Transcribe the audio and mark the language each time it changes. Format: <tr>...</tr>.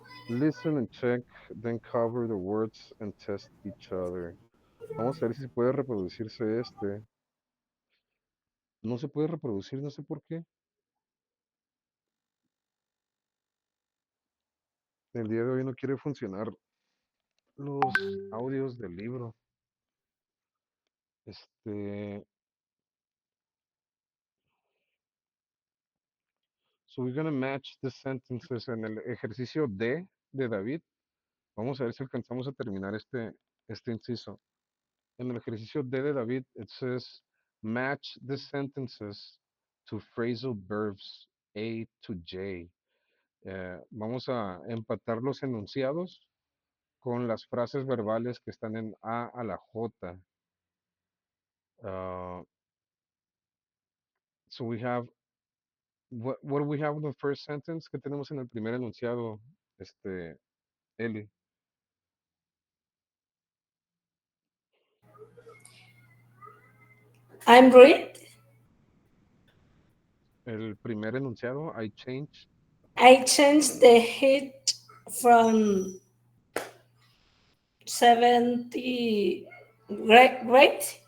<en>Listen and check, then cover the words and test each other.</en> <es>Vamos a ver si puede reproducirse este. No se puede reproducir, no sé por qué. El día de hoy no quiere funcionar los audios del libro.</es> <en>Este, so we're gonna match the sentences</en> <es>en el ejercicio D de David. Vamos a ver si alcanzamos a terminar este inciso. En el ejercicio D de David,</es> <en>it says match the sentences to phrasal verbs A to J.</en> <es>Vamos a empatar los enunciados con las frases verbales que están en A la J.</es> <en>Uh, so we have, what do we have in the first sentence?</en> <es>¿Qué tenemos en el primer enunciado, Eli?</es> <en>I'm read.</en> <es>El primer enunciado,</es> <en>I change I changed the heat from 70 right</en>